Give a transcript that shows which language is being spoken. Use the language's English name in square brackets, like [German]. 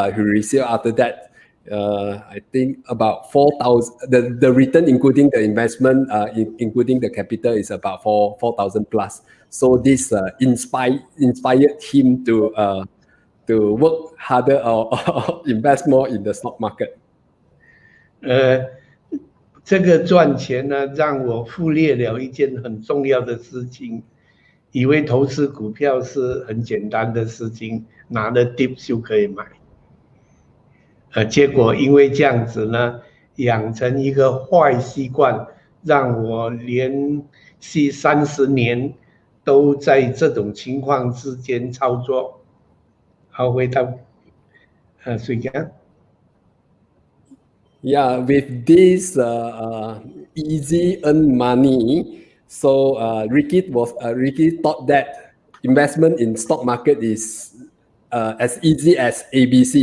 [English] He received after that. I think about 4,000. The return, including the investment, including the capital, is about 4,000 plus. So this inspired him to work harder or invest more in the stock market. [Chinese] 这个赚钱呢，让我忽略了一件很重要的事情，以为投资股票是很简单的事情，拿了 dip 就可以买。结果因为这样子呢，养成一个坏习惯，让我连续30年都在这种情况之间操作。好，回到水江。 [English] Yeah, with this easy earn money, so Ricky thought that investment in stock market is as easy as ABC.